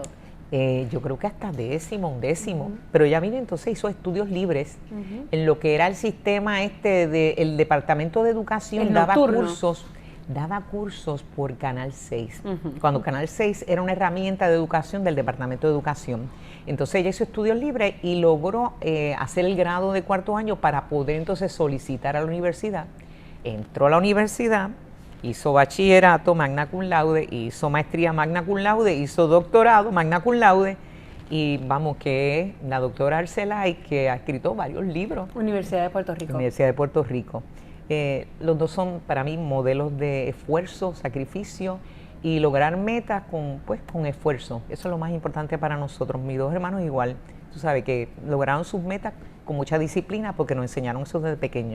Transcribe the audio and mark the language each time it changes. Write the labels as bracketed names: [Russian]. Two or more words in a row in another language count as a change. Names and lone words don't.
[Spanish] Yo creo que hasta undécimo, pero ella vino entonces, hizo estudios libres en lo que era el sistema del Departamento de Educación, daba cursos por Canal 6, cuando Canal 6 era una herramienta de educación del Departamento de Educación. Entonces ella hizo estudios libres y logró hacer el grado de cuarto año para poder entonces solicitar a la universidad. Entró a la universidad, hizo bachillerato [Latin] magna cum laude, [Spanish] hizo maestría [Latin] magna cum laude, [Spanish] hizo doctorado [Latin] magna cum laude, [Spanish] y vamos, que es la doctora Arcelay, que ha escrito varios libros. Universidad de Puerto Rico. Universidad de Puerto Rico. Los dos son para mí modelos de esfuerzo, sacrificio y lograr metas con esfuerzo. Eso es lo más importante para nosotros. Mis dos hermanos igual, tú sabes que lograron sus metas con mucha disciplina porque nos enseñaron eso desde pequeños.